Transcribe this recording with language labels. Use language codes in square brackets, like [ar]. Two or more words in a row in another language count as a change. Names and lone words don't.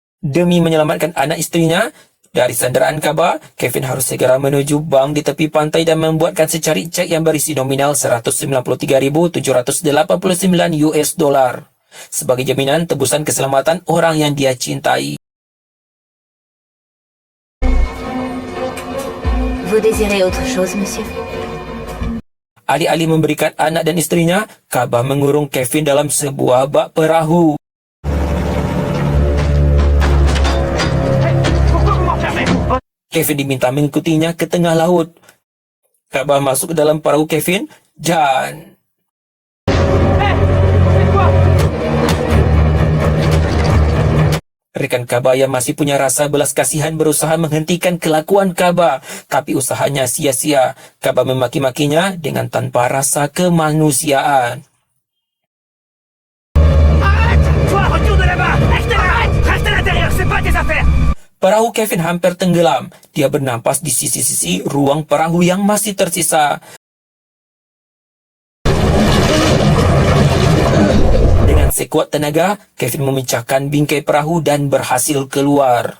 [id] Demi menyelamatkan anak istrinya dari sanderaan Kaba, Kevin harus segera menuju bank di tepi pantai dan membuatkan secari cek yang berisi nominal 193.789 [en] US dollar [id] sebagai jaminan tebusan keselamatan orang yang dia cintai. [fr] Vous désirez autre chose, monsieur? [id] Alih-alih memberikan anak dan istrinya, Kaba mengurung Kevin dalam sebuah bak perahu. Kevin diminta mengikutinya ke tengah laut. Kaba masuk ke dalam perahu Kevin dan... Rekan Kaba yang masih punya rasa belas kasihan berusaha menghentikan kelakuan Kaba, tapi usahanya sia-sia. Kaba memaki-makinya dengan tanpa rasa kemanusiaan. [fr] Arrête! Toi, retourne là-bas! Arrête! Reste à l'intérieur, c'est pas tes affaires! [id] Perahu Kevin hampir tenggelam. Dia bernampas di sisi-sisi ruang perahu yang masih tersisa. Dengan sekuat tenaga, Kevin memecahkan bingkai perahu dan berhasil keluar.